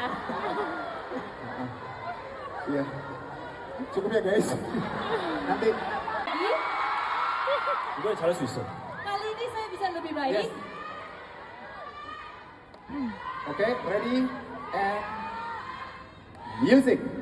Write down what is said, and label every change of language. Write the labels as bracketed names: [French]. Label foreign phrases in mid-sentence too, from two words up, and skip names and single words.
[Indonesian] Iya. Cukup ya guys. Nanti [Korean] 이번에 잘할 수 있어. [Indonesian] Kali ini saya bisa lebih baik. oke, [English] ready and music.